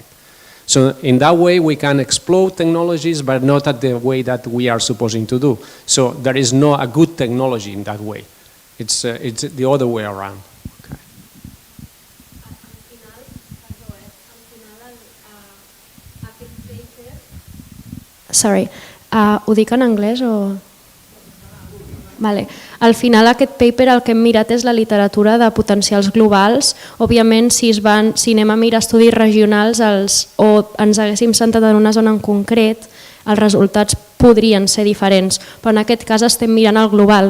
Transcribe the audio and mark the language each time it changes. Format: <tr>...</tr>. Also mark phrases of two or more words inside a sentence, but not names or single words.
<en>So in that way we can explore technologies, but not at the way that we are supposing to do. So there is no a good technology in that way. It's the other way around. Okay. Sorry,</en> <ca>ho dic en anglès o...? Vale. Al final aquest paper el que hem mirat és la literatura de potencials globals. Òbviament si anem a mirar estudis regionals o ens haguéssim centrat en una zona en concret, els resultats podrien ser diferents, però en aquest cas estem mirant el global.</ca>